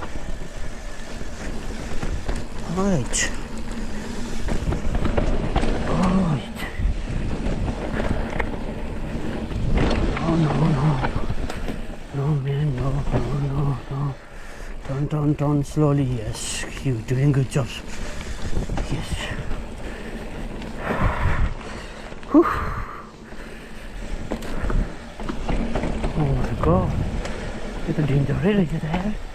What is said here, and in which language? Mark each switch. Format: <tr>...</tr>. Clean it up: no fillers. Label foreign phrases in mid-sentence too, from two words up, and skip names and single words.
<en>right right Oh no no no man no no no no turn slowly yes you doing good job yes Whew. Oh my god it's a danger really is there</en>